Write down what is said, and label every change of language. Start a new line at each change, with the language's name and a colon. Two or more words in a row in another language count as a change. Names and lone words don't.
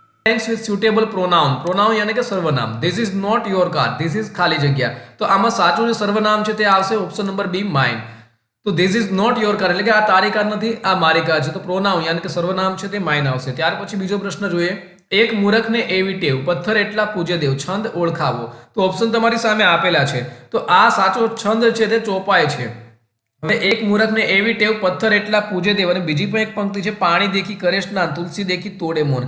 English: with suitable pronoun. Pronoun
Gujarati: यानी કે સર્વનામ.
English: This is not your car. This is
Gujarati: ખાલી જગ્યા. તો આમાં સાચું જે સર્વનામ છે તે આવશે
English: option number
Gujarati: બી mine. તો
English: this is not your car
Gujarati: એટલે કે આ તારી કાર નથી, આ મારી કાર છે. તો pronoun यानी કે સર્વનામ છે તે mine આવશે. ત્યાર પછી બીજો પ્રશ્ન જોઈએ. એક મૂર્ખને એવી ટેવ, પથ્થર એટલા પૂજ્ય દેવ, છંદ ઓળખાવો. તો ઓપ્શન તમારી સામે આપેલા છે. તો આ સાચો છંદ છે તે ચોપાઈ છે. હવે એક મૂર્ખને એવી ટેવ, પથ્થર એટલા પૂજે દેવ, અને બીજી પણ એક પંક્તિ છે, પાણી દેખી કરે સ્નાન, તુલસી દેખી તોડે મૌન.